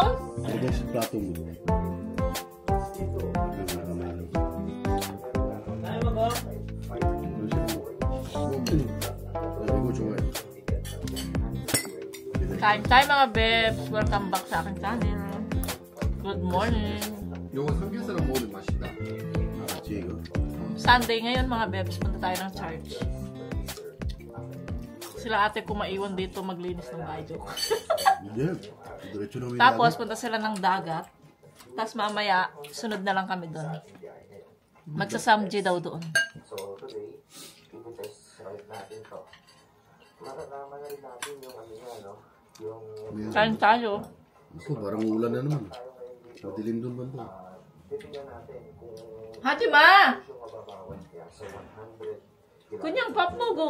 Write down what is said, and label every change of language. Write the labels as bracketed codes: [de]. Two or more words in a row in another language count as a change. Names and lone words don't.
[tl] Lagay sa plato mo. [ko] 이거 좋아해. [tl] Kain tayo mga bebs. [en] Welcome back [tl] sa aking channel. [en] Good morning. [ko] 요거 삼겹살을 먹으면 맛있다. 알았지 이거? [tl] Sunday ngayon mga bebs. Punta tayo ng church. Sila ate ko maiwan dito maglinis ng bahay. Joke. Hindi. Diretso na may Tapos dagat. punta sila ng dagat. Tapos mamaya sunod na lang kami doon. Magsasamji daw doon. [en] So today, [tl] i-test right natin to. Mararaman na rin natin yung ano nga, no? Yung Kain tayo. Ako, parang ulan na naman. Madilim doon banda. titignan natin kung Hajima! yung mababawas kaya. So 100 Kunyang pop mo go.